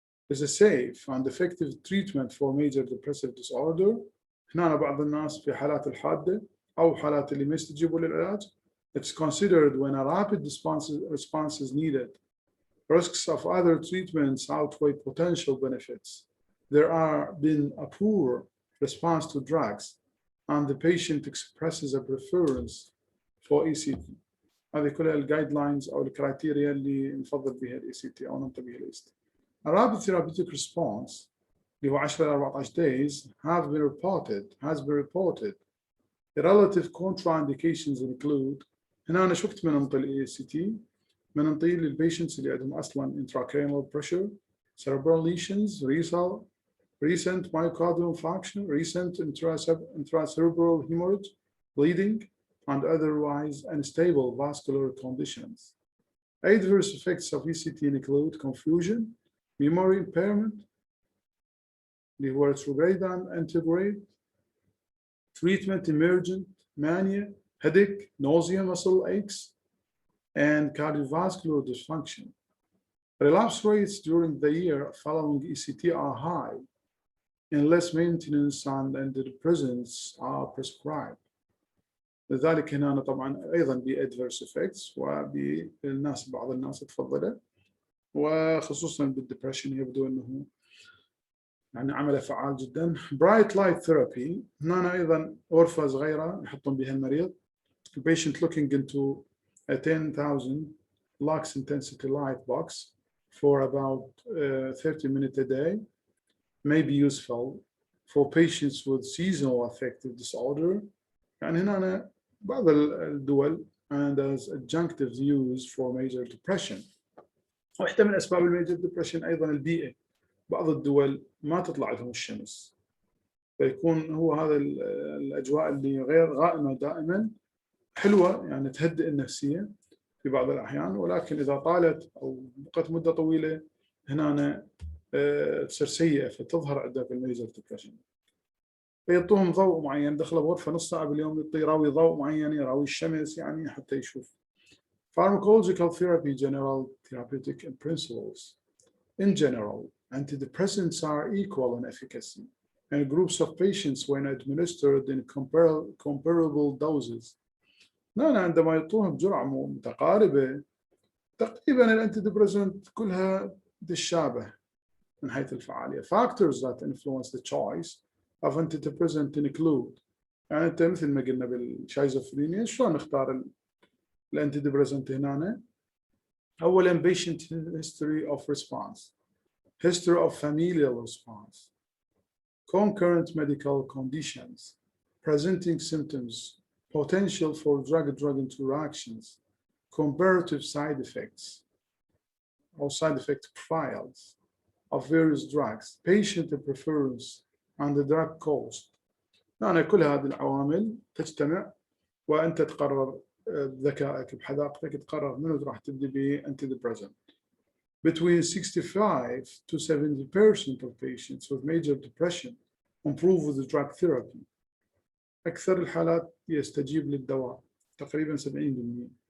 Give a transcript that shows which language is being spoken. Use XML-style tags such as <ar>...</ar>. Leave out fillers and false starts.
<en>is a safe and effective treatment for major depressive disorder.</en> <ar>هنا بعض الناس في حالات الحادة أو حالات اللي ما يستجيبوا للعلاج،</ar> <en>it's considered when a rapid response is needed. Risks of other treatments outweigh potential benefits. There are been a poor response to drugs and the patient expresses a preference for ECT.</en> <ar>هذه كلها الجايد لاينز أو الكرايتيريا اللي نفضل بها ال ECT أو ننطي بها ال ECT.</ar> <en>A rapid therapeutic response</en> <ar>اللي هو</ar> <en>10 إلى 14 days has been reported. The relative contraindications include،</en> <ar>هنا أنا شفت من ننطي ال ECT، من ننطي للبيشنتس اللي عندهم أصلاً</ar> <en>intracranial pressure, cerebral lesions, recent myocardial infarction, recent intracerebral hemorrhage, bleeding, and otherwise unstable vascular conditions. Adverse effects of ECT include confusion, memory impairment,</en> <ar>اللي هو</ar> <en>retrograde and antegrade, treatment emergent mania, headache, nausea, muscle aches, and cardiovascular dysfunction. Relapse rates during the year following ECT are high unless maintenance and antidepressants are prescribed.</en> <ar>لذلك هنا طبعا أيضا</ar> <en>adverse effects</en> <ar>وبالناس بعض الناس تفضله، وخصوصا بالدبريشن يبدو أنه يعني عمله فعال جدا.</ar> <en>Bright light therapy،</en> <ar>هنا أيضا غرفة صغيرة يحطون بها المريض.</ar> <en>The patient looking into a 10,000 lux intensity light box for about 30 minutes a day may be useful for patients with seasonal affective disorder.</en> <ar>يعني هنا بعض الدول</ar> <en>and as adjunctive use for major depression.</en> <ar>واحدة من أسباب الميجر ديبريشن أيضا البيئة. بعض الدول ما تطلع لهم الشمس، فيكون هو هذا الأجواء اللي غير غائمة دائما حلوة، يعني تهدئ النفسية في بعض الأحيان، ولكن إذا طالت أو بقت مدة طويلة هنا تصير سيئة فتظهر عندك الميجر ديبريشن. فيعطوهم ضوء معين، دخله بغرفة نص ساعة باليوم يراوي ضوء معين، يراوي الشمس يعني حتى يشوف.</ar> <en>Pharmacological therapy, general therapeutic principles. In general, antidepressants are equal in efficacy, and groups of patients when administered in comparable doses.</en> <ar>عندما يعطوهم بجرعة متقاربة تقريبا الانتيديبريسنت كلها تتشابه من حيث الفعالية.</ar> <en>Factors that influence the choice of antidepressant include،</en> <ar>يعني أنت مثل ما قلنا بالشيزوفرينيا شلون نختار الانتيديبريسنت هنا؟</ar> <en>أولاً patient history of response, history of familial response, concurrent medical conditions, presenting symptoms, potential for drug-drug interactions, comparative side effects or side effect profiles of various drugs, patient preference, and the drug cost.</en> <ar>يعني كل هذه العوامل تجتمع وأنت تقرر بذكائك بحذاقتك تقرر منو راح تبدي به antidepressant.</ar> <en>Between 65 to 70% of patients with major depression improve with the drug therapy.</en> <ar>أكثر الحالات يستجيب للدواء تقريبا 70%.</ar>